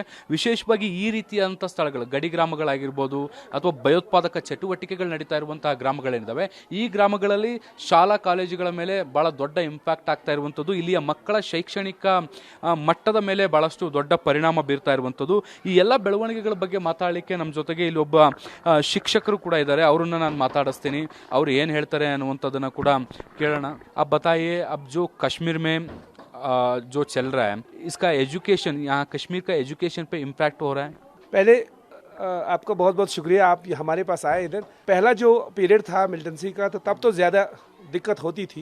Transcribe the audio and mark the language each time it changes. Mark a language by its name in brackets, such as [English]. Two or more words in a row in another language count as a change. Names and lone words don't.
[Kannada] ವಿಶೇಷವಾಗಿ ಈ ರೀತಿಯಾದಂಥ ಸ್ಥಳಗಳು, ಗಡಿ ಗ್ರಾಮಗಳಾಗಿರ್ಬೋದು ಅಥವಾ ಭಯೋತ್ಪಾದಕ ಚಟುವಟಿಕೆಗಳು ನಡೀತಾ ಇರುವಂತಹ ಗ್ರಾಮಗಳೇನಿದ್ದಾವೆ, ಈ ಗ್ರಾಮಗಳಲ್ಲಿ ಶಾಲಾ ಕಾಲೇಜುಗಳ ಮೇಲೆ ಬಹಳ ದೊಡ್ಡ ಇಂಪ್ಯಾಕ್ಟ್ ಆಗ್ತಾ ಇರುವಂಥದ್ದು. ಇಲ್ಲಿಯ ಮಕ್ಕಳ ಶೈಕ್ಷಣಿಕ ಮಟ್ಟದ ಮೇಲೆ ಬಹಳಷ್ಟು ದೊಡ್ಡ ಪರಿಣಾಮ ಬೀರ್ತಾ ಇರುವಂಥದ್ದು. ಈ ಎಲ್ಲ ಬೆಳವಣಿಗೆಗಳ ಬಗ್ಗೆ ಮಾತಾಡಲಿಕ್ಕೆ ನಮ್ಮ ಜೊತೆಗೆ ಇಲ್ಲಿ ಒಬ್ಬ ಶಿಕ್ಷಕರು ಕೂಡ ಇದ್ದಾರೆ. ಅವರನ್ನ ನಾನು ಮಾತಾಡಿಸ್ತೀನಿ. ಅವ್ರು ಏನು ಹೇಳ್ತಾರೆ ಅನ್ನುವಂಥದ್ದನ್ನು ಕೂಡ ಕೇಳೋಣ. [Hindi] अब बताइए, अब जो कश्मीर में जो चल रहा है, इसका एजुकेशन, यहाँ कश्मीर का एजुकेशन पे इम्पैक्ट हो रहा है? पहले आपका बहुत बहुत शुक्रिया, आप हमारे पास आए इधर। पहला जो पीरियड था मिलिटेंसी का, तो तब तो ज़्यादा दिक्कत होती थी.